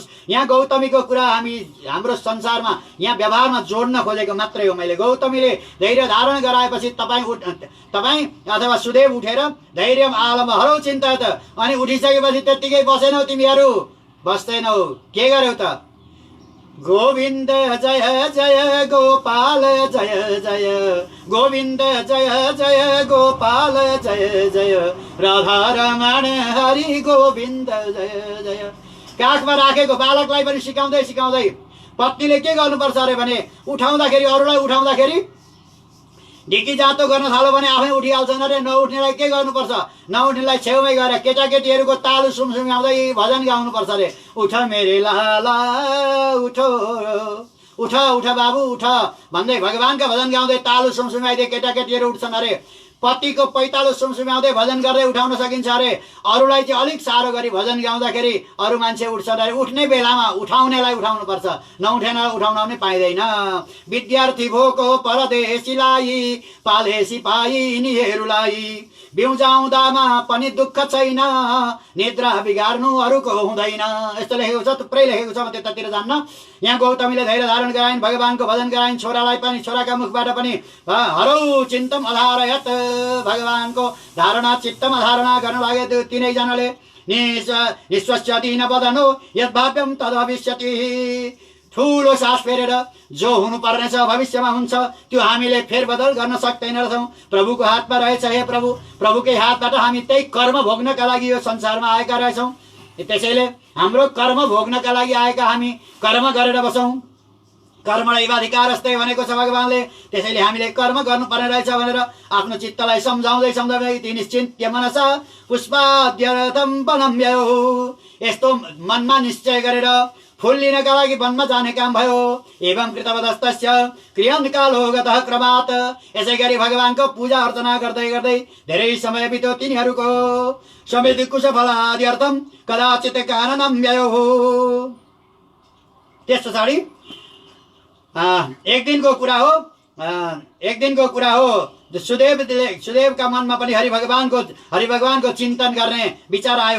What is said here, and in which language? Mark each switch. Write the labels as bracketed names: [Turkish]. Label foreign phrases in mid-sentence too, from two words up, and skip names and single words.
[Nepali] यहाँ गौतमीको कुरा हाम्रो संसारमा यहाँ व्यवहारमा जोड्न खोजेको मात्रै हो मैले। गौतमीले धैर्य धारण गराएपछि तपाईँ अथवा सुदेव उठेर [Sanskrit] धैर्य आलम हरौ चिन्ता [Nepali] त, अनि उठिसकेपछि त्यत्तिकै बसेनौ तिमीहरू, बस्दैनौ, के गर्यौ त? [Sanskrit] गोविन्द जय जय गोपाल जय जय, गोविन्द जय जय गोपाल जय जय, राधा रमण हरि गोविन्द जय जय। [Nepali] काखमा राखेको बालकलाई पनि सिकाउँदै पत्नीले के गर्नुपर्छ अरे भने उठाउँदाखेरि, अरूलाई उठाउँदाखेरि ढिकी जातो गर्न थाल्यो भने आफै उठिहाल्छन् अरे। नउठ्नेलाई के गर्नुपर्छ? नउठ्नेलाई छेउमै गएर केटाकेटीहरूको तालु सुमसुम्याउँदै भजन गाउनुपर्छ अरे। [Hindi] उठ मेरे लाला उठो, [Nepali] उठ बाबु उठ भन्दै भगवानका भजन गाउँदै तालु सुमसुम्याइदिए केटाकेटीहरू उठ्छन् अरे। पतिको पैतालो सुमसुम्याउँदै भजन गर्दै उठाउन सकिन्छ अरे। अरूलाई चाहिँ अलिक साह्रो गरी भजन गाउँदाखेरि अरू मान्छे उठ्छन् अरे। उठ्ने बेलामा उठाउनेलाई उठाउनुपर्छ, नउठेनलाई उठाउन पनि पाइँदैन। विद्यार्थी भोको परदेशीलाई पाले सिपाही यिनीहरूलाई, बिउजाउँदामा पनि दुःख छैन, निद्रा बिगार्नु अरूको हुँदैन। यस्तो लेखेको छ, थुप्रै लेखेको छ, म त्यतातिर जान्न। यहाँ गौतमीले धैर्य धारण गराइन्, भगवानको भजन गराइन्, छोरालाई पनि छोराका मुखबाट पनि [Sanskrit] हरौ चिन्तम अधारयत, [Nepali] भगवानको धारणा चित्तमा धारणा गर्न लागे तीनैजनाले। [Sanskrit] निश्वस्य दीन बदनो यद भाव्यम तद भविष्यति, [Nepali] ठुलो सास फेरेर जो हुनुपर्ने छ भविष्यमा हुन्छ त्यो हामीले फेरबदल गर्न सक्दैन रहेछौँ। प्रभुको हातमा रहेछ। हे प्रभु, प्रभुकै हातबाट हामी त्यही कर्म भोग्नका लागि यो संसारमा आएका रहेछौँ। त्यसैले हाम्रो कर्म भोग्नका लागि आएका हामी कर्म गरेर बसौँ। [Sanskrit] कर्मणैवाधिकार अस्ति [Nepali] भनेको छ भगवानले। त्यसैले हामीले कर्म गर्नुपर्ने रहेछ भनेर आफ्नो चित्तलाई सम्झाउँदै [Sanskrit] निश्चिन्त्य मनसा पुष्पाद्यर्थम बनम्यौ, [Nepali] यस्तो मनमा निश्चय गरेर फूल लिनका लागि वनमा जाने काम भयो। [Sanskrit] एवं कृतवदस्तस्य क्रियन कालो गतः क्रमात्। [Nepali] यसै गरी भगवानको पूजा अर्चना गर्दै गर्दै धेरै समय बित्यो तिनीहरूको। [Sanskrit] समृद्धि कुशफलाद्यर्थम कदाचित काननम व्ययो। [Nepali] त्यस पछाडि एक दिनको कुरा हो सुदेवका मनमा पनि हरिभगवानको चिन्तन गर्ने विचार आयो।